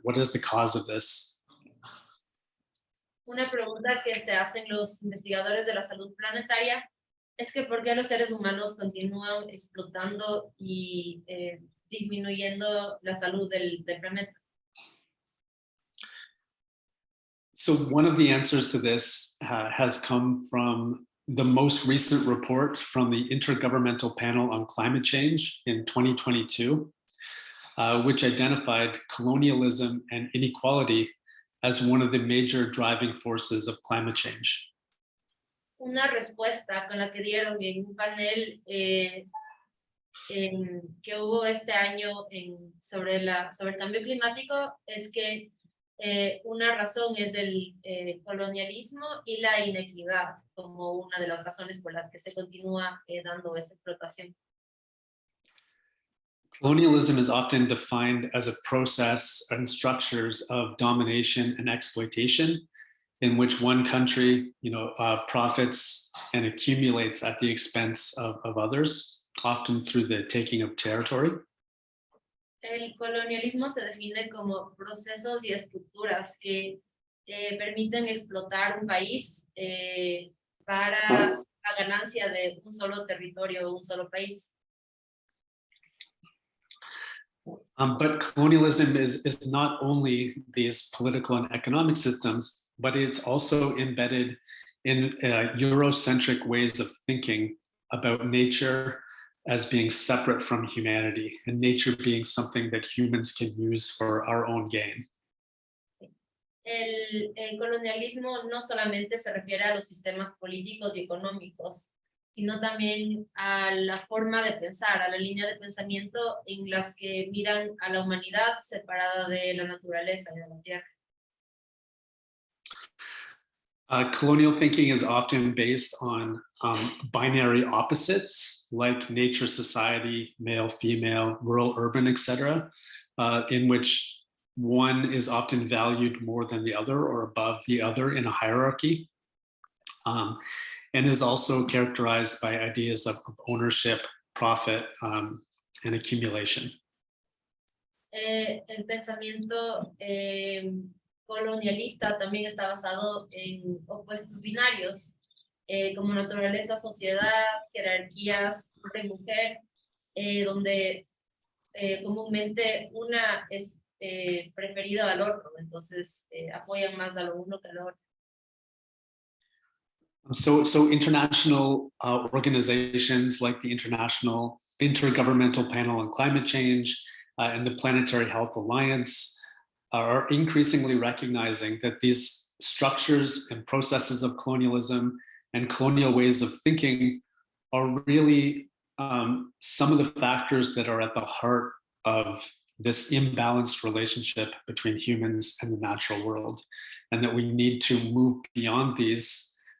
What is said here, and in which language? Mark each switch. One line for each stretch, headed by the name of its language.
English: What is the cause of this?
Spanish: Una pregunta que se hacen los investigadores de la salud planetaria es que ¿por qué los seres humanos continúan explotando y disminuyendo la salud del planeta?
English: So one of the answers to this has come from the most recent report from the Intergovernmental Panel on Climate Change in 2022, which identified colonialism and inequality as one of the major driving forces of climate change.
Spanish: Una respuesta con la que dieron en un panel que hubo este año sobre el cambio climático es que una razón es el colonialismo y la inequidad como una de las razones por las que se continúa dando esta explotación.
English: Colonialism is often defined as a process and structures of domination and exploitation in which one country, profits and accumulates at the expense of others, often through the taking of territory.
Spanish: El colonialismo se define como procesos y estructuras que permiten explotar un país para la ganancia de un solo territorio o un solo país.
English: But colonialism is not only these political and economic systems, but it's also embedded in Eurocentric ways of thinking about nature as being separate from humanity, and nature being something that humans can use for our own gain.
Spanish: El colonialismo no solamente se refiere a los sistemas políticos y económicos, sino también a la forma de pensar, a la línea de pensamiento en las que miran a la humanidad separada de la naturaleza y de la tierra.
English: Colonial thinking is often based on binary opposites like nature, society, male, female, rural, urban, etc., in which one is often valued more than the other or above the other in a hierarchy, and is also characterized by ideas of ownership, profit, and accumulation.
Spanish: El pensamiento colonialista también está basado en opuestos binarios, como naturaleza, sociedad, jerarquías, hombre y mujer, donde comúnmente una es preferida al otro, entonces apoyan más a lo uno que al otro.
English: So international organizations like the International Intergovernmental Panel on Climate Change and the Planetary Health Alliance are increasingly recognizing that these structures and processes of colonialism and colonial ways of thinking are really some of the factors that are at the heart of this imbalanced relationship between humans and the natural world, and that we need to move beyond these,